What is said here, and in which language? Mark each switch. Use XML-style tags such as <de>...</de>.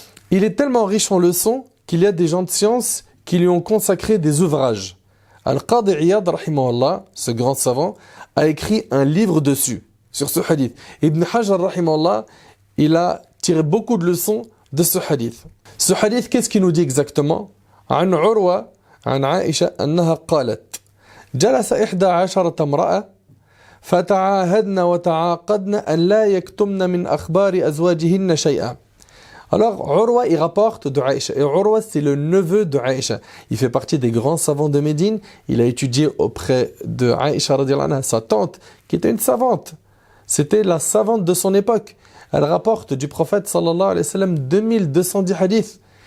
<fr>Il est tellement riche en leçons qu'il y a des gens de science qui lui ont consacré des ouvrages. Al-Qadi Iyad, rahimahullah, ce grand savant, a écrit un livre dessus, sur ce hadith. Ibn Hajar, rahimahullah, il a tiré beaucoup de leçons de ce hadith. Ce hadith, qu'est-ce qu'il nous dit exactement?</fr> <ar>عن عروة عن عائشة أنها قالت جلس 11 امرأة فتعاهدن وتعاقدن أن لا يكتمن من أخبار أزواجهن شيئا.</ar> <fr>Alors, Urwa, il rapporte de Aïcha. Et Urwa, c'est le neveu de Aïcha. Il fait partie des grands savants de Médine. Il a étudié auprès de Aïcha, sa tante, qui était une savante. C'était la savante de son époque. Elle rapporte du prophète, sallallahu alayhi wa sallam, 2210 hadiths.</fr>